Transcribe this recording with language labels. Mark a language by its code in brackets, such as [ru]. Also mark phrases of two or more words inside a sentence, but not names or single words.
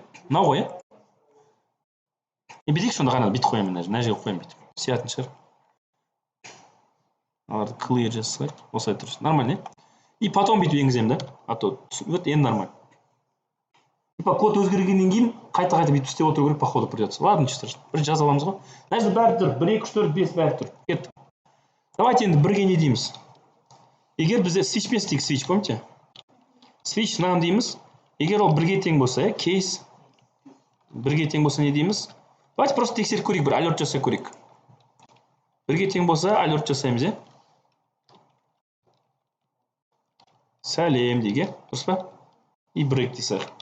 [kk] Мынау ғой, бүйтейік сонда ғана бүйтіп қоямын мына жерге қоямын бүйтіп. Сиятын шығар. Аларды clear жасайық. Осылай тұрсын. [ru] Нормально, и потом [kk] бүйтіп енгіземін да. [ru] А то вот енді нормально. [kk] Типа код өзгергеннен кейін қайта бүйтіп істеп отыру керек, [ru] походу придется. Ладно, ничего страшного. [kk] Бір жаза аламыз ғой. Мына жерде бәрі тұр. 1, 2, 3, 4, 5 бәрі тұр. Кеттік. Давайте енді бірге не дейміз. Егер бізде switch пен стик switch, помните? Switch мынаны дейміз. Егер ол бірге тең болса, case бірге тең болса не дейміз? [ru] Давайте просто [kk] тексеріп көрейік, бір alert жасай көрейік. Бірге тең болса, alert жасаймыз, е? Сәлем деге, дұрыс па? И break дейсақ.